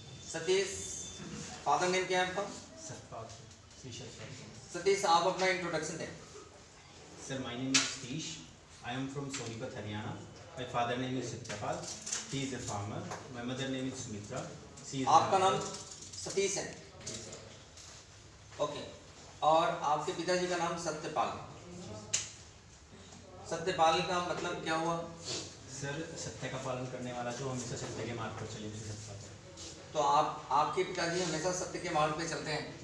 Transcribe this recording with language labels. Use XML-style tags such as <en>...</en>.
<hi>Satish, father name क्या है आपका? सतपाल श्रीशर सर। सतीश, आप अपना इंट्रोडक्शन दें।</hi> <en>Sir, my name is Satish. I am from Sonipat, Haryana. My father name is Satyapal. He is a farmer. My mother name is Sumitra. She is</en> <hi>आपका नाम सतीश है? Okay. और आपके पिताजी का नाम सत्यपाल है। सत्यपाल का मतलब क्या हुआ? सर, सत्य का पालन करने वाला, जो हमेशा सत्य के मार्ग पर चले, उसे सत्यपाल। तो आपके पिताजी हमेशा सत्य के मार्ग पे चलते हैं?</hi>